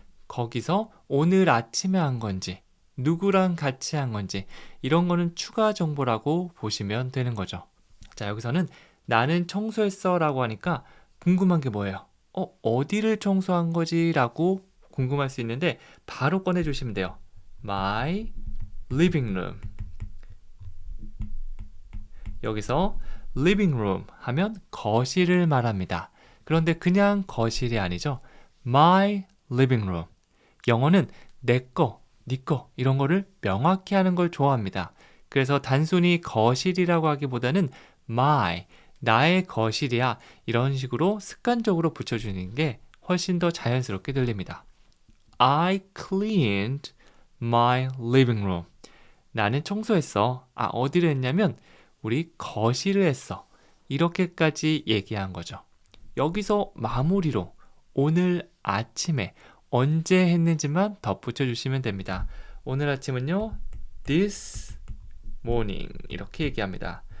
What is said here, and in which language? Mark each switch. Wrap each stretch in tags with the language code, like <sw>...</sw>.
<ko>거기서 오늘 아침에 한 건지 누구랑 같이 한 건지 이런 거는 추가 정보라고 보시면 되는 거죠. 자, 여기서는 나는 청소했어 라고 하니까 궁금한 게 뭐예요? 어디를 청소한 거지? 라고 궁금할 수 있는데 바로 꺼내주시면 돼요.</ko> <en>My living room.</en> <ko>여기서</ko> <en>living room</en> <ko>하면 거실을 말합니다. 그런데 그냥 거실이 아니죠.</ko> <en>my living room.</en> <ko>영어는 내 거, 네 거 이런 거를 명확히 하는 걸 좋아합니다. 그래서 단순히 거실이라고 하기보다는 my, 나의 거실이야 이런 식으로 습관적으로 붙여주는 게 훨씬 더 자연스럽게 들립니다.</ko> <en>I cleaned my living room.</en> <ko>나는 청소했어. 어디를 했냐면 우리 거실을 했어. 이렇게까지 얘기한 거죠. 여기서 마무리로 오늘 아침에 언제 했는지만 덧붙여 주시면 됩니다. 오늘 아침은요,</ko> <en>this morning</en> <ko>이렇게 얘기합니다.</ko>